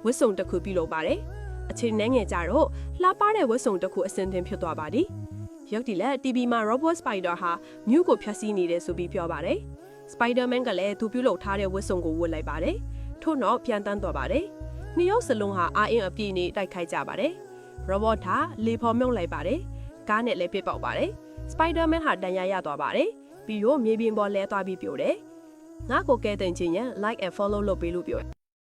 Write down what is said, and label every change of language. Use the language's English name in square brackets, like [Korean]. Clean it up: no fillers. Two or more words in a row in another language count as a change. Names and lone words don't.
[Burmese] တ်စုံတစ်ခုပြုလုပ်ပါတယ်။အချိန်နဲ့ငယ်ကြတော့လှပတဲ့ဝတ်စုံတစ်ခုအစင်သင်ဖြစ်သွားပါသည်။ရုပ်တည်လက် TV မှာ Robot Spider ဟာမြို့ကိုဖျက်ဆီးနေတယ်ဆိုပြီးပြောပါတယ်။ Spider-Man ကလည်းသူပြုလုပ်ထားတဲ့ဝတ်စုံကိုဝတ်လိုက်ပါတယ်။ထို့နောက်ပြန်တန်းသွားပါတယ်။နှစ်ယောက်စလုံးဟာအာအင်အပြည့်နဲ့တိုက်ခိုက်ကြပါတယ်။ Robot ဟာလေဖော်မြုပ်လိုက်ပါတယ်။ကားနဲ့လည်းပြစ်ပေါက်ပါတယ်။ Spider-Man ဟာတန်ရာရသွားပါတယ်။ပြီးတော့မြေပြင်ပေါ်လဲသွားပြီးပြိုတယ်။ငါ့ကိုကဲတင်ခြင်းရ [English] like and follow [Burmese] လုပ်ပေးလို့ပြော